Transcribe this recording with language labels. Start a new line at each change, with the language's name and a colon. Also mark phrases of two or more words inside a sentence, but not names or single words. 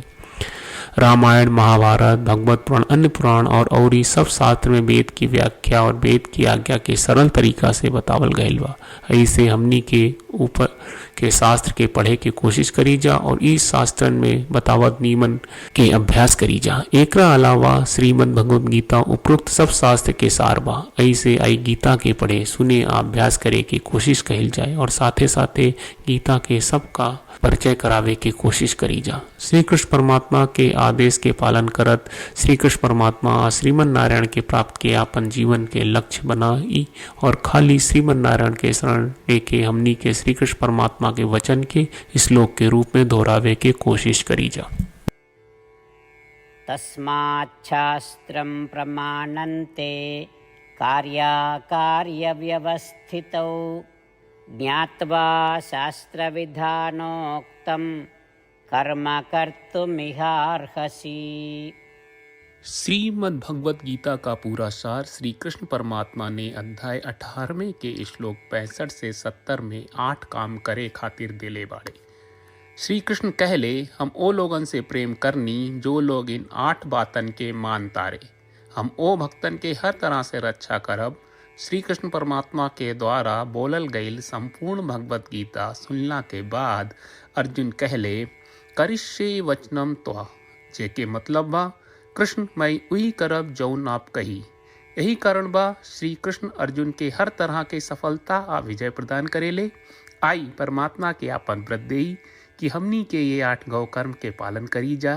Bhojpuri: रामायण, महाभारत, भगवत पुराण, अन्य पुराण और ई सब शास्त्र में वेद की व्याख्या और वेद की आज्ञा के सरल तरीका से बतावल गयल बा। ऐसे हमनी के ऊपर के शास्त्र के पढ़े के कोशिश करी जा और इस शास्त्र में बतावत नियमन के अभ्यास करी जा। एकरा अलावा श्रीमद् भगवद गीता उपरोक्त सब शास्त्र के सार बा। ऐसे आई गीता के पढ़े, सुने, अभ्यास करे के कोशिश कही जाए और साथे साथे गीता के सब का परिचय करावे के कोशिश करी जा। श्री कृष्ण परमात्मा के आदेश के पालन करत श्री कृष्ण परमात्मा श्रीमन नारायण के प्राप्त के आपन जीवन के लक्ष्य बनाई और खाली श्रीमन नारायण के शरण लेके हमनी के श्री कृष्ण परमात्मा के वचन के श्लोक के रूप में दोहरावे के कोशिश करी जा।
Sanskrit: तस्मात् शास्त्रं प्रमाणन्ते कार्याकार्य व्यवस्थितौ ज्ञात्वा शास्त्रविधानोक्तं कर्म कर्तुमिहार्हसि।
Bhojpuri: श्रीमद् भगवत गीता का पूरा सार श्री कृष्ण परमात्मा ने अध्याय 18वें के श्लोक 65 से 70 में 8 काम करे खातिर दिले बाड़े। श्री कृष्ण कहले, हम ओ लोगन से प्रेम करनी जो लोग इन 8 बातन के मान तारे। हम ओ भक्तन के हर तरह से रक्षा करब। श्री कृष्ण परमात्मा के द्वारा बोलल गईल संपूर्ण भगवत गीता सुनला के बाद अर्जुन कहले,
Sanskrit: करिष्ये वचनम त्वा,
Bhojpuri: जेके मतलब बा कृष्ण मैं उही करब जौन आप कही। यही कारण बा श्री कृष्ण अर्जुन के हर तरह के सफलता आ विजय प्रदान करेले। आई परमात्मा के आपन व्रत देई कि हमनी के ये 8 गौ कर्म के पालन करी जा।